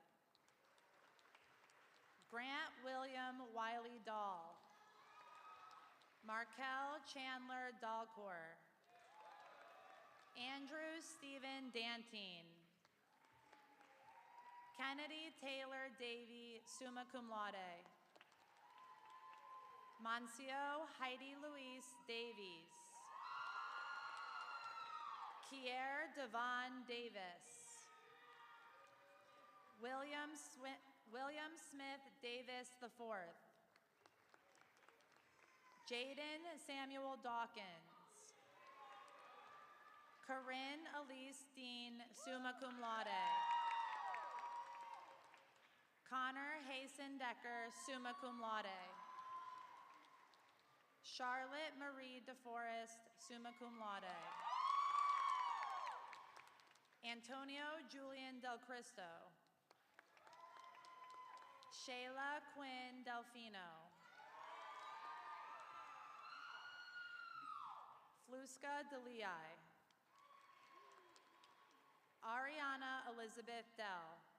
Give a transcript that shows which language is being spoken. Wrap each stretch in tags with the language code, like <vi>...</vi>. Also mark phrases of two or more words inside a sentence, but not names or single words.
<en>Grant William Wiley Dahl. Markel Chandler Dahlkor. Andrew Stephen Dantine. Kennedy Taylor Davey,</en> <la>summa cum laude.</la> <en>Moncio Heidi Louise Davies. Kier Devon Davis. William Smith Davis IV. Jaden Samuel Dawkins. Corinne Elise Dean,</en> <la>summa cum laude.</la> <en>Connor Hasten Decker,</en> <la>summa cum laude.</la> <en>Charlotte Marie DeForest,</en> <la>summa cum laude.</la> <en>Antonio Julian Del Cristo. Shayla Quinn Delfino. Flusca DeLei. Ariana Elizabeth Dell.</en>